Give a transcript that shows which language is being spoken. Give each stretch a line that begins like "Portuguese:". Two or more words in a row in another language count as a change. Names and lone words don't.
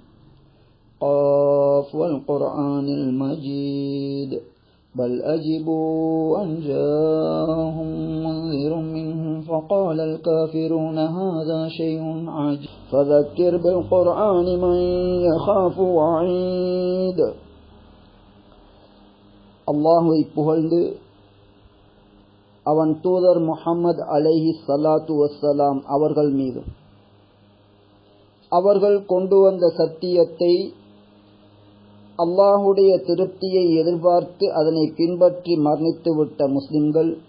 Arabic: قاف والقرآن المجيد بل أجبوا أن جاءهم منذر منهم فقال الكافرون هذا شيء عجيب فذكر بالقرآن من يخاف وعيد.
Tamil: அல்லாஹ்வை புகழ்ந்து அவன் தூதர் முஹம்மது
Arabic: عليه الصلاة والسلام
Tamil: அவர்கள் மீதும் அவர்கள் கொண்டு வந்த சத்தியத்தை அல்லாஹுடைய திருப்தியை எதிர்பார்த்து அதனை பின்பற்றி மரணித்துவிட்ட முஸ்லிம்கள்